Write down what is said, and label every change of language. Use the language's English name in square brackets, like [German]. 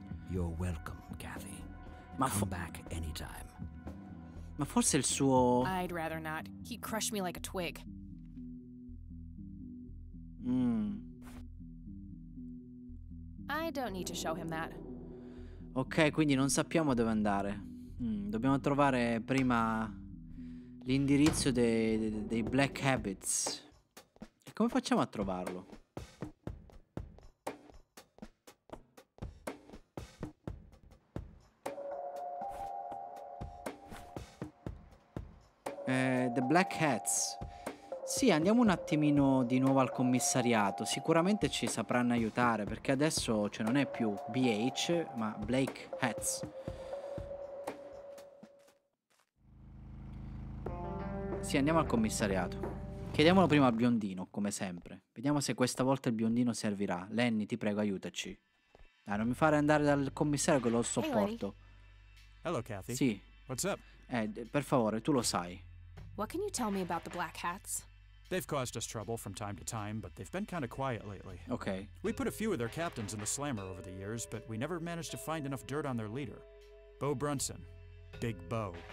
[English] You're welcome, Kathy. Come back anytime. [Italian] Ma forse il suo... [English] I'd rather not. He crushed me like a twig. I don't need to show him that. [Italian] Ok, quindi non sappiamo dove andare. Dobbiamo trovare prima l'indirizzo dei Black Habits. E come facciamo a trovarlo? The Black Hats. Sì, andiamo un attimino di nuovo al commissariato. Sicuramente ci sapranno aiutare, perché adesso non è più BH, ma Black Hats. Sì, andiamo al commissariato. Chiediamolo prima al biondino, come sempre. Vediamo se questa volta il biondino servirà. Lenny, ti prego, aiutaci. Dai, non mi fare andare dal commissario che lo sopporto. [English] Hello, Kathy. [Italian] Sì. [English] What's up? [Italian] Per favore, tu lo sai. [English] What can you tell me about the Black Hats? They've caused us trouble from time to time, but they've been kind of quiet lately. Ok. We put a few of their captains in the slammer over the years, but we never managed to find enough dirt on their leader. Beau Brunson. Big Beau.